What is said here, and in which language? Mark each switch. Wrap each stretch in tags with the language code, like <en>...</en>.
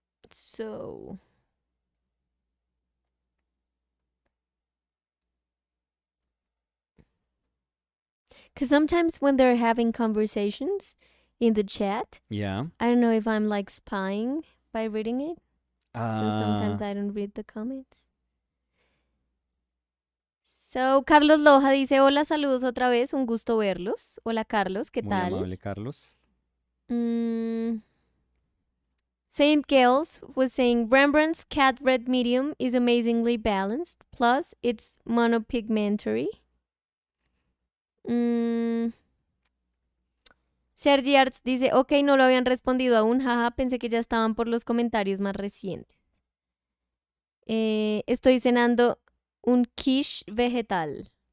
<en>So because sometimes when they're having conversations in the chat, Yeah. I don't know if I'm like spying by reading it. So sometimes I don't read the comments. So</en> <es>Carlos Loja dice, hola, saludos otra vez, un gusto verlos. Hola Carlos, ¿qué Muy tal? amable, Carlos.</es> <en>Saint Gales was saying Rembrandt's cat red medium is amazingly balanced. Plus, it's monopigmentary.</en> <es>Sergi Arts dice, ok, no lo habían respondido aún, jaja, pensé que ya estaban por los comentarios más recientes. Estoy cenando un quiche vegetal.</es>